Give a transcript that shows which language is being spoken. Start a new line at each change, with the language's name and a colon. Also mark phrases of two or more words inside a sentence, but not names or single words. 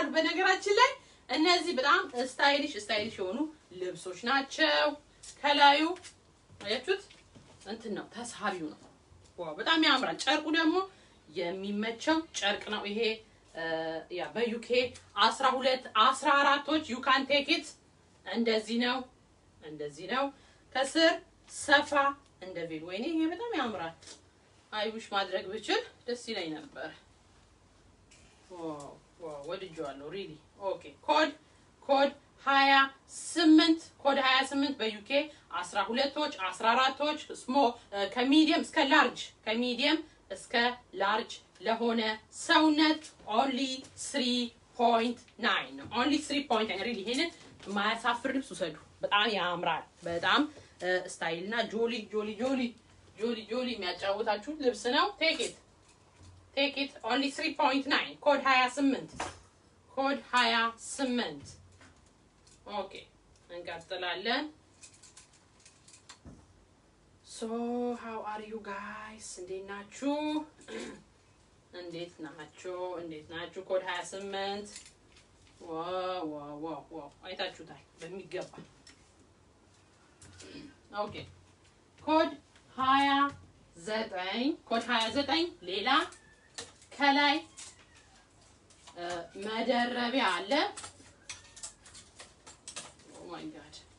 Amharic: በነገራችን ላይ እነዚህ በጣም ስታይሊሽ የሆኑ ልብሶች ናቸው። ከላዩ አያችሁት እንትን ነው ተሳቢው ነው። ዋው በጣም ያምራል። ጨርቁ ደግሞ የሚመቸው ጨርቅ ነው ይሄ። ያ በዩኬ 12 14ቶች
English: you can take it
Amharic: እንደዚህ ነው እንደዚህ ነው። ከስር ሰፋ እንደ ቬል። ወይኔ ይሄ በጣም ያምራል። አይውሽ ማድረግ ብችል ደስ ይለኝ ነበር። ዋው ወድጄዋለሁ ሪሊ።
English: okay code
Amharic: 28 ኮድ 28 በዩኬ 12ቶች 14ቶች ከሚዲየም እስከ ላርጅ ከሚዲየም እስከ ላርጅ ለሆነ ሰውነት only 3.9 ነው። only 3.9 ሪሊ ይሄንን ማያሳፍር ልብስ ውሰዱ። በጣም ያምራል። በጣም ስታይልና ጆሊ የሚያጫውታችሁ ልብስ ነው።
English: take it only 3.9
Amharic: ኮድ 28 ኦኬ እንቀጥላለን።
English: so how are you guys
Amharic: እንዴት ናችሁ? ኮድ 28 ዋው አይታችሁታል በሚገባ።
English: okay code
Amharic: 29 ሌላ ከላይ መደረቢያ አለ።
English: oh my god